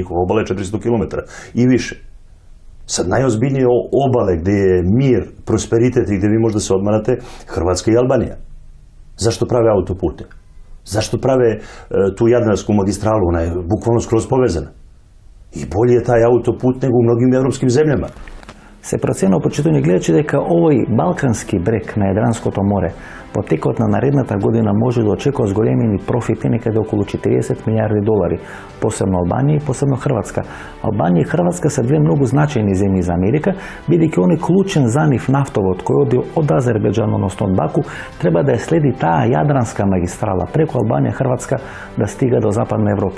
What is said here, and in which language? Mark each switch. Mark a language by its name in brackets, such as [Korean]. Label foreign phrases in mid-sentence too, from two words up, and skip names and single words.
[Serbian] Njihova obala je 400 km i više. Sad najozbiljnije obale gdje je mir, prosperitet i gdje vi možda se odmarate, Hrvatska i Albanija. Zašto prave autopute? Zašto prave tu Jadransku magistralu? Ona je bukvalno skroz povezana. I bolje je taj autoput nego u mnogim evropskim zemljama. [Macedonian] Се проценува почитувани гледачи дека овој балкански брег на Јадранското море во текот на наредната година може да очекува зголемени профити некаде околу 40 милиарди долари, посебно Албанија и посебно Хрватска. Албанија и Хрватска се две многу значајни земји за Америка, бидејќи оној клучен за нив нафтовод кој оди од Азербејџан, односно од Баку, треба да ја следи таа Јадранска магистрала преку Албанија и Хрватска да стига до Западна Европа.